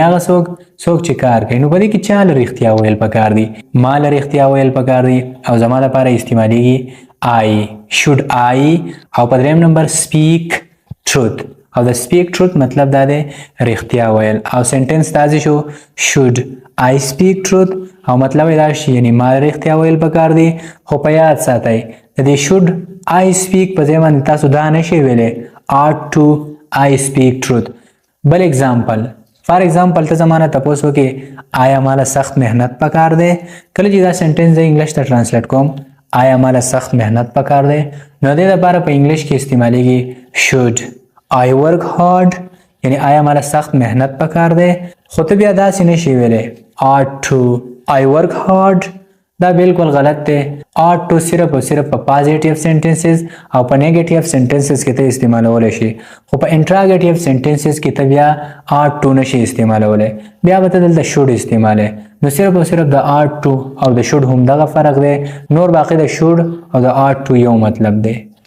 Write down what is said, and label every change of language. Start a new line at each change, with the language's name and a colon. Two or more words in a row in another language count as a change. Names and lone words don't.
Pashto: هغه څوک چې کار کوي نو په دې کې چا له رښتیا ویل پکار دی ما له رښتیا ویل پکار دی او زما لپاره استعمالیږي
English: I should I
Pashto: او په دریم نمبر
English: speak truth
Pashto: او د
English: speak truth
Pashto: مطلب دا دی رښتیا ویل او سنټنس داسې شو
English: should I speak truth
Pashto: او مطلب دا شي یعنی ما رښتیا ویل پکار دی خو په یاد ساتئ د دې
English: should I speak
Pashto: په ځای باندې تاسو دا نشئ ویلی
English: ought to I speak truth
Pashto: بل اگزامپل
English: for example
Pashto: ته زما نه تپوس وکړې آیا ما له سخت محنت پکار دی کله چې دا سنټنس زه انګلیش ته ټرانسلیټ کوم آیا ما له سخت محنت پکار دی نو دې دپاره په انګلیش کې استعمالیږي
English: should I work hard
Pashto: یعنی آیا مالا سخت محنت پکار دی خو ته بیا داسې نشي ویلی
English: ought to I work hard
Pashto: دا بالکل غلط دی
English: ought to
Pashto: صرف او صرف په
English: positive sentences
Pashto: او په
English: negative sentences
Pashto: کې ته استعمالولی شي خو په
English: interrogative sentences
Pashto: کې ته بیا
English: ought to
Pashto: نشي استعمالولی بیا به ته دلته should استعمالی نو صرف او صرف د
English: ought to
Pashto: او د should هم دغه فرق دی نور باقي د should او د
English: ought to
Pashto: یو مطلب دی